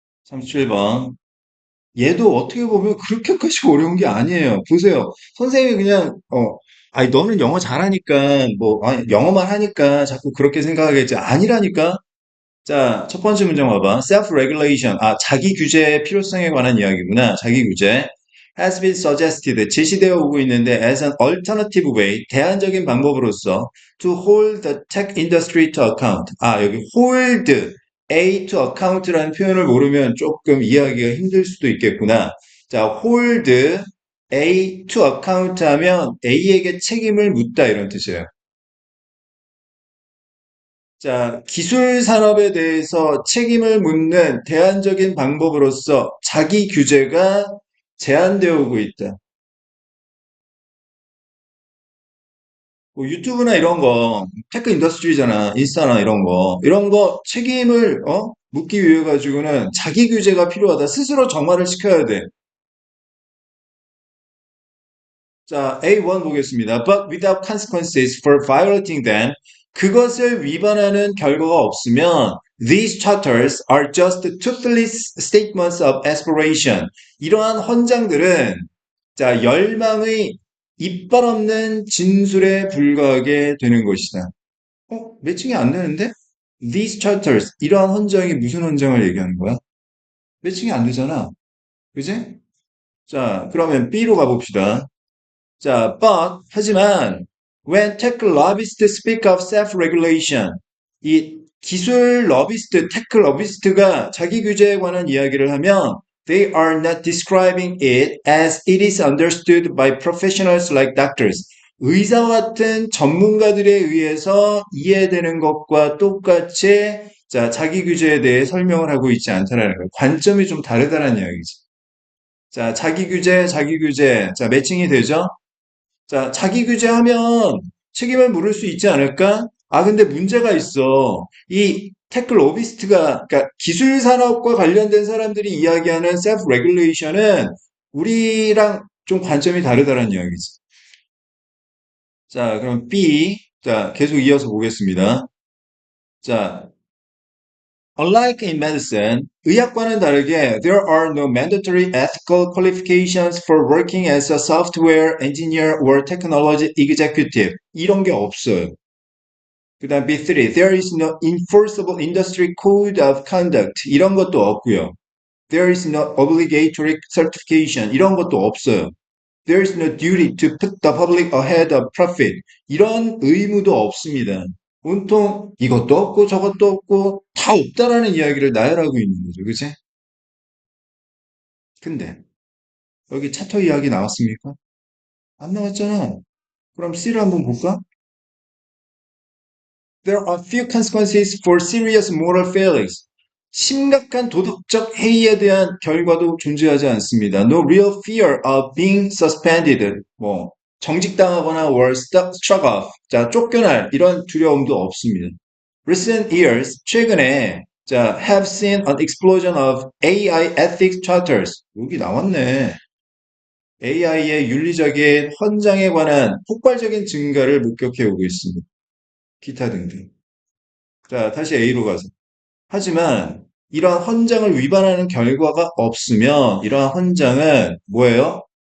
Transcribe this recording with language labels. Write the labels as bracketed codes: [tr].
[ko] 37번. 얘도 어떻게 보면 그렇게까지 어려운 게 아니에요. 보세요. 선생님이 그냥, 아니, 너는 영어 잘하니까, 뭐, 아니, 영어만 하니까 자꾸 그렇게 생각하겠지. 아니라니까? 자, 첫 번째 문장 봐봐. Self-regulation. 자기 규제의 필요성에 관한 이야기구나. 자기 규제. [en] Has been suggested. [ko] 제시되어 오고 있는데 [en] as an alternative way. [ko] 대안적인 방법으로서 [en] to hold the tech industry to account. [ko] 여기 [en] hold A to account [ko] 라는 표현을 모르면 조금 이해하기가 힘들 수도 있겠구나. 자, [en] hold A to account [ko] 하면 A에게 책임을 묻다 이런 뜻이에요. 자, 기술 산업에 대해서 책임을 묻는 대안적인 방법으로서 자기 규제가 제한되어 오고 있다. 뭐 유튜브나 이런 거, 테크 인더스트리잖아, 인스타나 이런 거 책임을 묻기 위해 가지고는 자기 규제가 필요하다. 스스로 정화를 시켜야 돼. 자, A1 보겠습니다. [en] But without consequences for violating them. [ko] 그것을 위반하는 결과가 없으면 [en] these charters are just toothless statements of aspiration. [ko] 이러한 헌장들은 자, 열망의 이빨 없는 진술에 불과하게 되는 것이다. 매칭이 안 되는데? [en] These charters, [ko] 이러한 헌장이 무슨 헌장을 얘기하는 거야? 매칭이 안 되잖아. 그지? 자, 그러면 B로 가봅시다. [en] 자, 하지만, when tech lobbyists speak of self-regulation, [ko] 이 기술 러비스트, 테크 러비스트가 자기 규제에 관한 이야기를 하면, [en] they are not describing it as it is understood by professionals like doctors. [ko] 의사와 같은 전문가들에 의해서 이해되는 것과 똑같이 자, 자기 규제에 대해 설명을 하고 있지 않다라는 거예요. 관점이 좀 다르다는 이야기지. 자, 자기 규제, 자기 규제. 자, 매칭이 되죠? 자, 자기 규제하면 책임을 물을 수 있지 않을까? 근데 문제가 있어. 이 테크 로비스트가, 그러니까 기술 산업과 관련된 사람들이 이야기하는 셀프 레귤레이션은 우리랑 좀 관점이 다르다는 이야기지. 자, 그럼 B. 자, 계속 이어서 보겠습니다. [en] 자, unlike in medicine, [ko] 의학과는 다르게 [en] there are no mandatory ethical qualifications for working as a software engineer or technology executive. [ko] 이런 게 없어요. [en] 그다음 B3, there is no enforceable industry code of conduct. [ko] 이런 것도 없고요. [en] There is no obligatory certification. [ko] 이런 것도 없어요. [en] There is no duty to put the public ahead of profit. [ko] 이런 의무도 없습니다. 온통 이것도 없고 저것도 없고 다 없다라는 이야기를 나열하고 있는 거죠. 그치? 근데 여기 차터 이야기 나왔습니까? 안 나왔잖아. 그럼 C를 한번 볼까? [en] There are few consequences for serious moral failings. [ko] 심각한 도덕적 해이에 대한 결과도 존재하지 않습니다. [en] No real fear of being suspended. [ko] 뭐 정직당하거나 [en] or struck off. [ko] 자, 쫓겨날 이런 두려움도 없습니다. [en] Recent years, [ko] 최근에 자, [en] have seen an explosion of AI ethics charters. [ko] 여기 나왔네. AI의 윤리적인 헌장에 관한 폭발적인 증가를 목격해 오고 있습니다. 기타 등등. 자, 다시 A로 가서. 하지만 이러한 헌장을 위반하는 결과가 없으면 이러한 헌장은 뭐예요?